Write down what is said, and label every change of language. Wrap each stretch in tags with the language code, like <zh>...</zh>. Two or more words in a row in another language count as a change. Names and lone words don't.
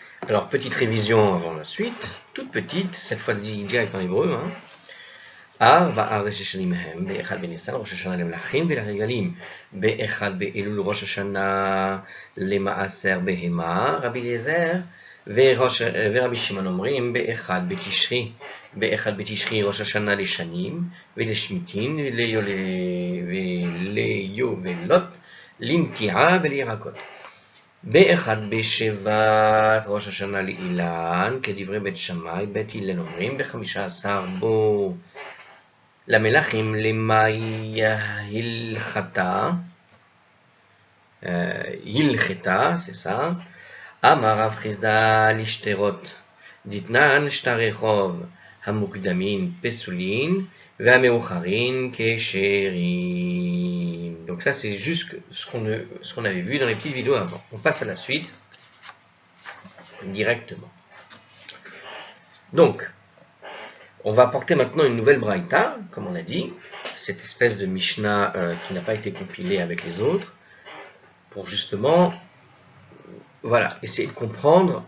<fr>Alors, petite révision avant la suite, toute petite, cette fois direct en hébreu.</fr> <he>ארבעה ראש השנים הם, באחד בניסן ראש השנה למלכים ולרגלים, באחד באלול ראש השנה למעשר בהמה, רבי אליעזר ורבי שמעון אומרים, באחד בתשרי ראש השנה לשנים ולשמיטין וליובלות, לנטיעה ולירקות. באחד בשבט ראש השנה לאילן, כדברי בית שמאי, בית הלל אומרים, ב15 בו למלכים</he> <arc>למאי הלכתה,</arc> <fr>c'est ça,</fr> <he>אמר רב חיסדא לשטרות, דתנן שטרי חוב, המוקדמים פסולין והמאוחרים כשרים.</he> <fr>Donc ça c'est juste ce qu'on avait vu dans les petites vidéos avant. On passe à la suite directement. Donc, on va apporter maintenant une nouvelle braïta, comme on l'a dit, cette espèce de Mishnah qui n'a pas été compilée avec les autres, pour justement, voilà, essayer de comprendre.</fr>